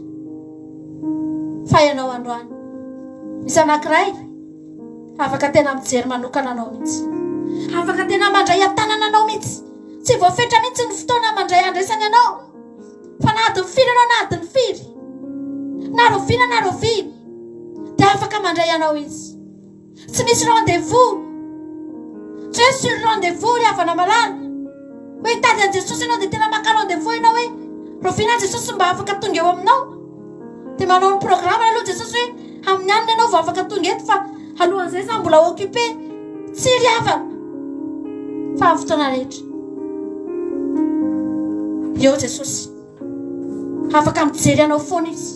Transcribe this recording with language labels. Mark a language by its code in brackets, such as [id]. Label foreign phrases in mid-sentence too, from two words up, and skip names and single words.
[mg] Fa ianao androany, misy anankiray afaka tena mijery manokana anao mihitsy. Afaka tena mandray an-tanana anao mihitsy. Tsy voafetra mihitsy ny fotoana mandray andraisany anao. Fa na adiny firy anao na adiny firy, na roviana na roviana, dia afaka mandray anao izy. Tsy misy rendez-vous. Tsy hoe [fr] sur rendez-vous [mg] ry havana malala. Hoe hitady an Jesosy ianao dia tena maka rendez-vous ianao hoe roviana Jesosy mba afaka tonga eo aminao. Dia manao ny programme aloha Jesosy hoe amin'ny anina ianao vao afaka tonga eto fa alohan'izay za mbola occupé. Tsy ry havana. Fa amin'ny fotoana rehetra eo Jesosy afaka mijery anao foana izy.